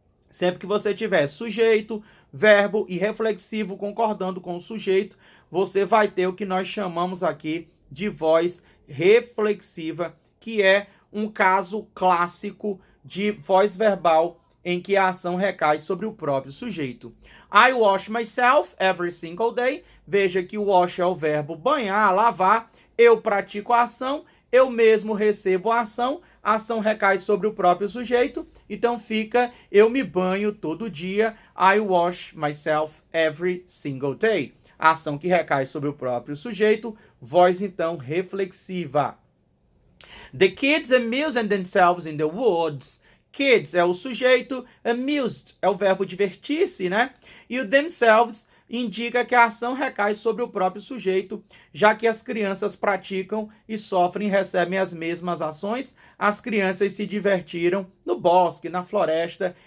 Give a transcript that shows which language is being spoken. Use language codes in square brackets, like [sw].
[pt] Sempre que você tiver sujeito, verbo e reflexivo concordando com o sujeito, você vai ter o que nós chamamos aqui de voz reflexiva, que é um caso clássico de voz verbal em que a ação recai sobre o próprio sujeito. [en] I wash myself every single day. [pt] Veja que o wash é o verbo banhar, lavar. Eu pratico a ação, eu mesmo recebo a ação recai sobre o próprio sujeito, então fica eu me banho todo dia. [en] I wash myself every single day. [pt] A ação que recai sobre o próprio sujeito, voz então reflexiva. [en] The kids amused themselves in the woods. [pt] Kids é o sujeito, amused é o verbo divertir-se, né? E o themselves indica que a ação recai sobre o próprio sujeito, já que as crianças praticam e sofrem e recebem as mesmas ações. As crianças se divertiram no bosque, na floresta.